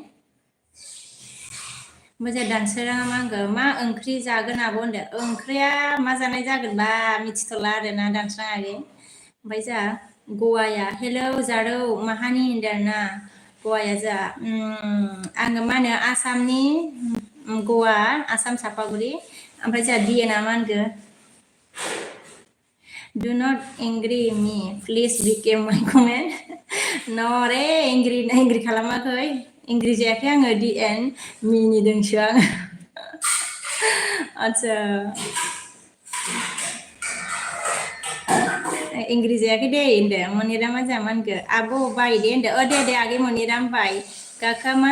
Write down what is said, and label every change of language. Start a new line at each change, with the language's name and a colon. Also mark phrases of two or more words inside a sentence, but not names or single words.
Bodo: मोजां दानसोराङा मा होनगो मा ओंख्रि जागोन आब' होनदों ओंख्रिया मा जानाय जागोनबा मिथिथ'ला आरोना दानस्राङागै ओमफ्राय जोंहा गवाया हेलौ जारौ माहानि होनदों आरोना गवाया जोंहा आङो मा होनो आसामनि गवा आसाम चापागुरि ओमफ्राय जोंहा DN आ मा होनगो
English: Do not angry me please become my comment no
Bodo: रे एंग्रि खालामाखै एंग्रि जायाखै आङो DN मिनिदोंसो आङो आच्छा एंग्रि जायाखै दे होनदों मनिरामा जोंहा मा होनगो आब' बाय दे होनदों दे आगै मनिराम बाय गाखोआ मा